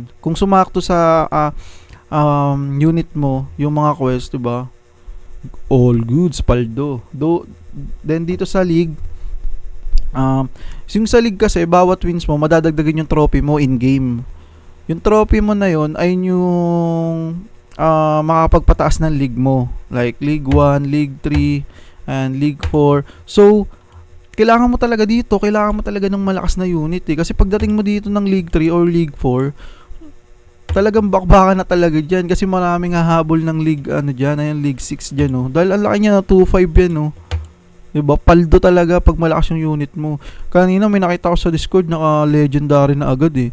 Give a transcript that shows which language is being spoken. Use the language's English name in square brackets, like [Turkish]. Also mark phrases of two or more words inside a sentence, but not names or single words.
[Filipino] Kung sumakto sa unit mo, yung mga quest, 'di ba? [English] All goods, paldo. [Filipino] Then dito sa league, yung sa league kasi, bawat wins mo, madadagdagan yung trophy mo in-game. Yung trophy mo na yun ay yung makapagpataas ng league mo. [English] Like League 1, League 3, and League 4. [Filipino] So, kailangan mo talaga ng malakas na unit eh. Kasi pagdating mo dito ng League 3 or League 4, talagang bakbakan na talaga dyan. Kasi maraming hahabol ng League, League 6 dyan, no. Dahil ang laki niya na 2-5 yan, no. Diba? Paldo talaga pag malakas yung unit mo. Kanina may nakita ko sa Discord, naka-legendary na agad eh.